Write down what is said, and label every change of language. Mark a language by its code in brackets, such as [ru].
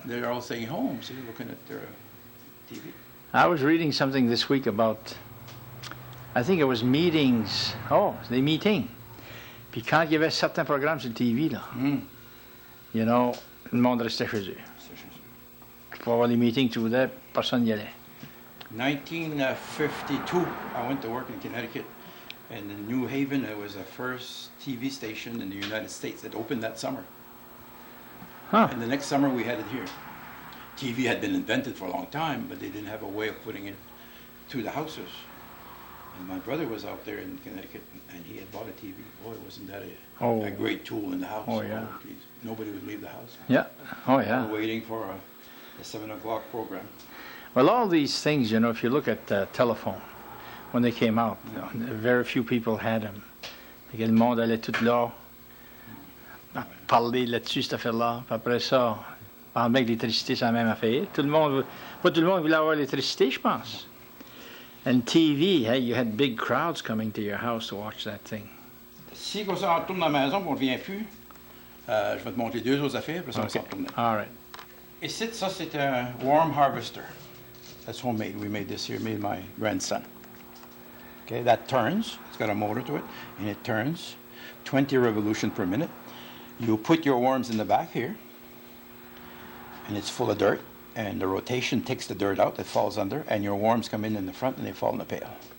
[en] they're all staying home, see, looking at their TV. I was reading something this week about, I think it was meetings. [fr] Oh, des meetings. Puis quand il y avait certains programmes sur le TV, là, [en] you know, [fr] le monde restait chez eux. Pour avoir les meetings, tu voulais, personne n'y allait. [en] 1952, I went to work in Connecticut, and in New Haven, it was the first TV station in the United States that opened that summer. Huh. And the next summer, we had it here. TV had been invented for a long time, but they didn't have a way of putting it to the houses. And my brother was out there in Connecticut, and he had bought a TV. Boy, wasn't that a great tool in the house. Oh, yeah. Geez, nobody would leave the house. Yeah. Oh, yeah. Waiting for a 7 o'clock program. Well, all these things, you know, if you look at telephone, when they came out, you know, very few people had them. [fr] Le monde allait tout là, parler là-dessus, cette affaire-là. Puis après ça, pendant que l'électricité, c'est la même affaire. Pas tout le monde voulait avoir l'électricité, je pense. [en] And TV, hey, you had big crowds coming to your house to watch that thing. [fr] Si on s'en retourne dans la maison, on ne revient plus, je vais te montrer 2 autres affaires, puis ça, on s'en retourne. [en] All right. [fr] Ici, ça, c'est un worm harvester. [en] That's homemade. We made this here, made my grandson. Okay, that turns. It's got a motor to it, and it turns 20 revolutions per minute. You put your worms in the back here, and it's full of dirt, and the rotation takes the dirt out that falls under, and your worms come in the front, and they fall in the pail.